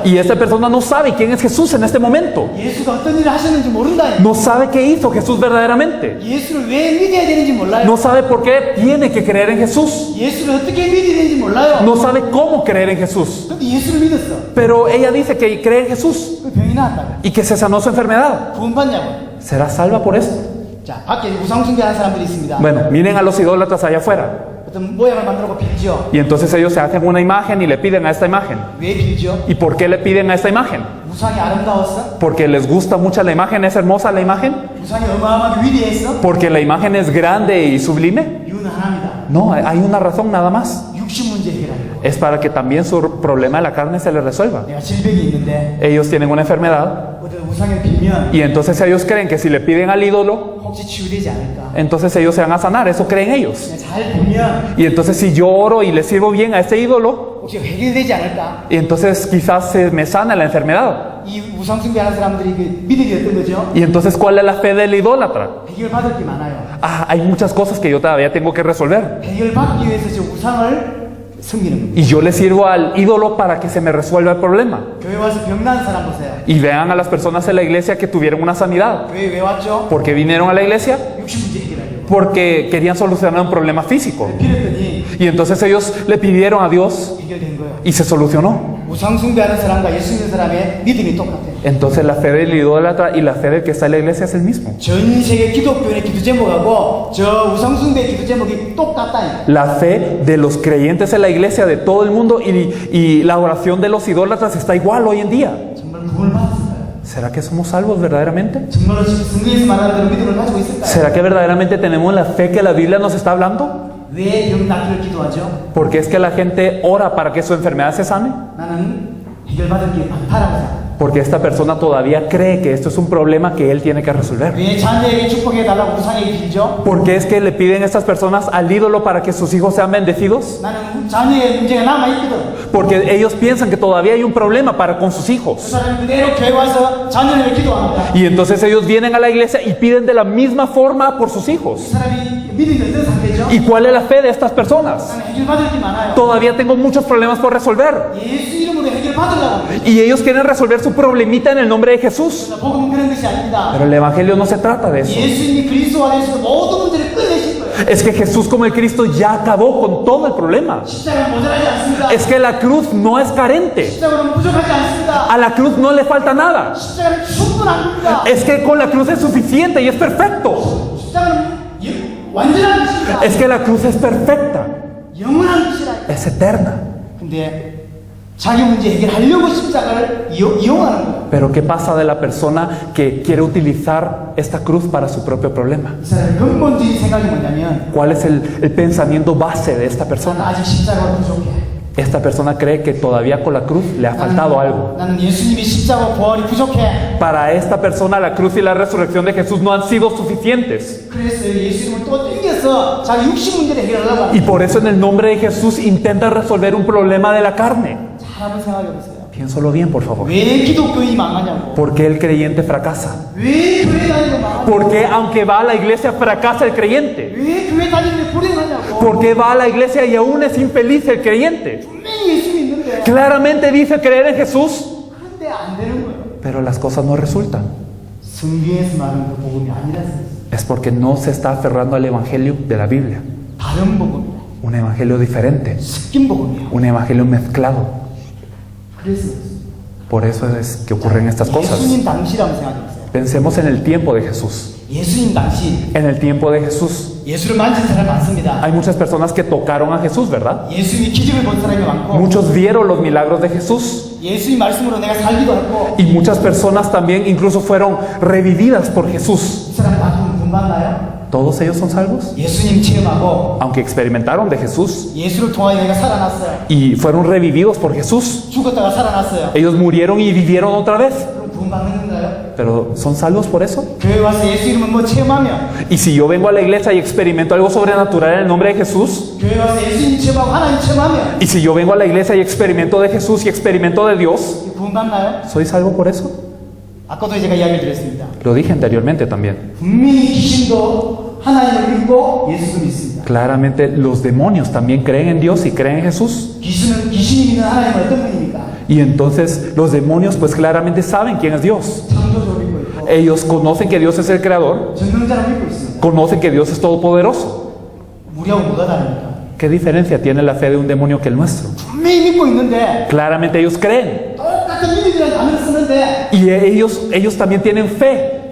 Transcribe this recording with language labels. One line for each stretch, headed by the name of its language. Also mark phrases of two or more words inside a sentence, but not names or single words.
Spanish: Y esta persona no sabe quién es Jesús en este momento.
Korean: 예수가 어떤 일을 하셨는지 모른다.
Spanish: No sabe qué hizo Jesús verdaderamente.
Korean: 예수를 왜 믿어야 되는지 몰라요.
Spanish: No sabe por qué tiene que creer en Jesús.
Korean: 예수를 어떻게 믿어야 되는지 몰라요.
Spanish: No sabe cómo creer en Jesús.
Korean: 근데 예수를 믿었어.
Spanish: Pero ella dice que cree en Jesús
Korean: 그 병이 나았다고.
Spanish: y que se sanó su enfermedad.
Korean: 구원받냐고.
Spanish: ¿Será salva por esto?
Korean: 자, 밖에 우상숭배하는 사람들이 있습니다.
Spanish: Bueno, miren a los idólatras allá afuera.
Korean: 어떤 모양을 만들고 빌죠.
Spanish: Y entonces ellos se hacen una imagen y le piden a esta imagen.
Korean: 왜 빌죠?
Spanish: ¿Y por qué le piden a esta imagen?
Korean: 우상이 아름다웠어?
Spanish: ¿Porque les gusta mucho la imagen? ¿Es hermosa la imagen?
Korean: 우상이 어마어마하게 위대했어?
Spanish: ¿Porque la imagen es grande y sublime?
Korean: 이유는 하나입니다.
Spanish: No, hay una razón nada más.
Korean: 육신 문제 해결하려고.
Spanish: Es para que también su problema de la carne se les resuelva.
Korean: 내가 질병이 있는데
Spanish: Ellos tienen una enfermedad
Korean: 어떤 우상에 빌면
Spanish: y entonces ellos creen que si le piden al ídolo, 혹시 치유되지 않을까? entonces ellos se van a sanar. Eso creen ellos.
Korean: 그냥 잘 보면
Spanish: Y entonces si yo oro y le sirvo bien a este ídolo,
Korean: 혹시 해결되지 않을까?
Spanish: y entonces quizás se me sana la enfermedad.
Korean: 이 우상숭배하는 사람들이 그 믿음이 어떤 거죠?
Spanish: Y entonces, ¿cuál es la fe del idólatra?
Korean: 해결받을 게 많아요.
Spanish: Ah, hay muchas cosas que yo todavía tengo que resolver.
Korean: 해결받기 위해서 저 우상을 섬기는 겁니다.
Spanish: Y yo le sirvo al ídolo para que se me resuelva el problema.
Korean: 교회 와서 병난 사람 보세요.
Spanish: Y vean a las personas en la iglesia que tuvieron una sanidad.
Korean: 교회 왜 왔죠?
Spanish: ¿Por qué vinieron a la iglesia?
Korean: 육신 문제 해결하려고.
Spanish: Porque querían solucionar un problema físico.
Korean: 빌었더니
Spanish: Y entonces ellos le pidieron a Dios
Korean: 해결된 거예요.
Spanish: y se solucionó.
Korean: 우상숭배하는 사람과 예수 믿는 사람의 믿음이 똑같아요.
Spanish: Entonces la fe del idólatra y la fe del que está en la iglesia es el mismo.
Korean: 전 세계 기독교의 기도 제목하고 저 우상숭배 기도 제목이 똑같다니까.
Spanish: La fe de los creyentes en la iglesia de todo el mundo y la oración de los idólatras está igual hoy en día.
Korean: 정말 구원을 받았을까요?
Spanish: ¿Será que somos salvos verdaderamente?
Korean: 정말로 지금 성경에서 말하는 대로 믿음을 가지고 있을까요?
Spanish: ¿Será que verdaderamente tenemos la fe que la Biblia nos está hablando?
Korean: 왜 병 낫기를 기도하죠?
Spanish: Porque es que la gente ora para que su enfermedad se sane.
Korean: 나는 해결받을 게 많다라고 생각해요.
Spanish: Porque esta persona todavía cree que esto es un problema que él tiene que resolver.
Korean: 왜 자녀에게 축복해 달라고 우상에게 빌죠?
Spanish: ¿Por qué es que le piden a estas personas al ídolo para que sus hijos sean bendecidos?
Korean: 나는 자녀의 문제가 남아있거든.
Spanish: Porque ellos piensan que todavía hay un problema para con sus
Korean: 그
Spanish: hijos.
Korean: 사람이 그대로 교회 와서 자녀를 위해 기도합니다.
Spanish: Y entonces ellos vienen a la iglesia y piden de la misma forma por sus
Korean: 그
Spanish: hijos.
Korean: 사람이 믿음이 어떤 상태죠?
Spanish: ¿Y cuál es la fe de estas personas?
Korean: 나는 해결받을 게 많아요.
Spanish: Todavía tengo muchos problemas por resolver.
Korean: 예수 이름으로 해결받으려고 합니다.
Spanish: Y ellos quieren resolver su problemita en el nombre de Jesús.
Korean: 복음은 그런 것이 아닙니다.
Spanish: Pero el evangelio no se trata de eso.
Korean: 예수님이 그리스도와 되셔서 모든 문제를 끝내신 거예요.
Spanish: Es que Jesús como el Cristo ya acabó con todo el problema.
Korean: 십자가는 모자라지 않습니다.
Spanish: Es que la cruz no es carente.
Korean: 십자가는 부족하지 않습니다.
Spanish: A la cruz no le falta nada.
Korean: 십자가는 충분합니다.
Spanish: Es que con la cruz es suficiente y es perfecto.
Korean: 십자가는 완전한 것입니다.
Spanish: Es que la cruz es perfecta.
Korean: 영원한 것이라.
Spanish: Es eterna.
Korean: 근데 자기 문제 해결하려고 십자가를 이용하는 거예요.
Spanish: Pero ¿qué pasa de la persona que quiere utilizar esta cruz para su propio problema?
Korean: 이 사람의 근본적인 생각이 뭐냐면
Spanish: ¿Cuál es el pensamiento base de esta
Korean: 나는
Spanish: persona?
Korean: 아직 십자가가 부족해.
Spanish: Esta persona cree que todavía con la cruz le ha faltado algo.
Korean: 나는 예수님이 십자가 부활이 부족해.
Spanish: Para esta persona la cruz y la resurrección de Jesús no han sido suficientes.
Korean: 그래서 예수님을 또 땡겨서 자기 육신 문제를 해결하려고
Spanish: Y
Korean: 합니다.
Spanish: por eso en el nombre de Jesús intenta resolver un problema de la carne.
Korean: 잘 한번 생각해 보세요.
Spanish: Piénsalo bien, por favor.
Korean: 왜 기독교인이 망하냐고.
Spanish: ¿Por qué el creyente fracasa?
Korean: 왜 교회 다니고 망하냐고.
Spanish: ¿Por qué aunque va a la iglesia fracasa el creyente?
Korean: 왜 교회 다니는데 불행하냐고.
Spanish: ¿Por qué va a la iglesia y aún es infeliz el creyente?
Korean: 분명히 예수 믿는데
Spanish: Claramente dice creer en Jesús,
Korean: 그런데 안 되는 거예요.
Spanish: pero las cosas no resultan.
Korean: 성경에서 말하는 그 복음이 아니라서
Spanish: Es porque no se está aferrando al evangelio de la Biblia.
Korean: 다른 복음이야.
Spanish: Un evangelio diferente.
Korean: 섞인 복음이야.
Spanish: Un evangelio mezclado.
Korean: 그래서
Spanish: Por eso es que ocurren estas cosas.
Korean: 예수님 당시라고 생각해 보세요.
Spanish: Pensemos en el tiempo de Jesús.
Korean: 예수님 당시
Spanish: En el tiempo de Jesús
Korean: 예수를 만진 사람이 많습니다.
Spanish: hay muchas personas que tocaron a Jesús, ¿verdad?
Korean: 예수님이 기적을 본 사람이 많고
Spanish: Muchos vieron los milagros de Jesús.
Korean: 예수님 말씀으로 내가 살기도 하고
Spanish: Y muchas personas también incluso fueron revividas por Jesús.
Korean: 이 사람 다 구원받나요?
Spanish: ¿Todos ellos son salvos?
Korean: 예수님 체험하고
Spanish: Aunque experimentaron de Jesús
Korean: 예수를 통하여 내가 살아났어요.
Spanish: y fueron revividos por Jesús.
Korean: 죽었다가 살아났어요.
Spanish: Ellos murieron y vivieron otra vez.
Korean: 그럼 구원받는 건가요?
Spanish: Pero ¿son salvos por eso?
Korean: 교회 와서 예수 이름을 뭐 체험하면
Spanish: Y si yo vengo a la iglesia y experimento algo sobrenatural en el nombre de Jesús,
Korean: 교회 와서 예수님 체험하고 하나님 체험하면
Spanish: y si yo vengo a la iglesia y experimento de Jesús y experimento de Dios,
Korean: 구원받나요?
Spanish: ¿soy salvo por eso?
Korean: 아까도 제가 이야기 드렸습니다.
Spanish: Lo dije anteriormente también.
Korean: 분명히 귀신도 하나님을 믿고 예수를 믿습니다.
Spanish: Claramente los demonios también creen en Dios y creen en Jesús.
Korean: 귀신이 믿는 하나님은 어떤 분입니까?
Spanish: Y entonces los demonios pues claramente saben quién es Dios.
Korean: 창조주를 믿고 있고
Spanish: Ellos conocen que Dios es el creador,
Korean: 전능자를 믿고 있습니다.
Spanish: conocen que Dios es todopoderoso.
Korean: 우리하고 뭐가 다릅니까?
Spanish: ¿Qué diferencia tiene la fe de un demonio que el nuestro?
Korean: 분명히 믿고 있는데
Spanish: Claramente ellos creen.
Korean: 똑같은 믿음이라는 단어를 쓰는데
Spanish: Y ellos también tienen fe.